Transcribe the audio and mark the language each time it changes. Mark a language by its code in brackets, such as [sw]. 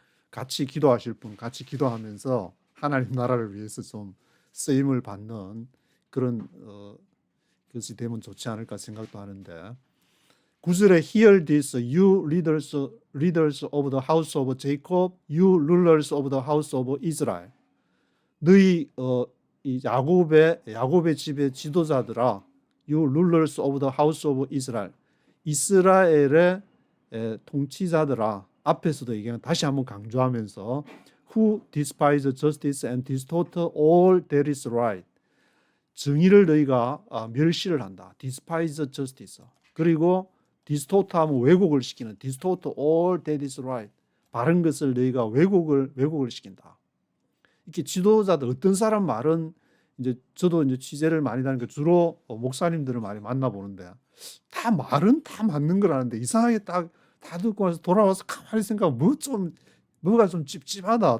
[ko] 같이 기도하실 분 같이 기도하면서 하나님 나라를 위해서 좀 쓰임을 받는 그런 것이 되면 좋지 않을까 생각도 하는데, 9절에 [en] Hear this, you leaders of the house of Jacob, you rulers of the house of Israel. [ko] 너희 이 야곱의 집의 지도자들아, [en] you rulers of the house of Israel. [ko] 이스라엘의 통치자들아. 앞에서도 얘기한 다시 한번 강조하면서 [en] who despise justice and distort all that is right. [ko] 정의를 너희가 멸시를 한다. [en] despise justice. [ko] 그리고 distort 하면 왜곡을 시키는 [en] distort all that is right. [ko] 바른 것을 너희가 왜곡을 시킨다. 이렇게 지도자들 어떤 사람 말은 이제 저도 이제 취재를 많이 다니까 주로 목사님들을 많이 만나보는데 다 말은 다 맞는 거라는데 이상하게 다 듣고 나서 돌아와서 가만히 생각하면 뭐가 좀 찝찝하다.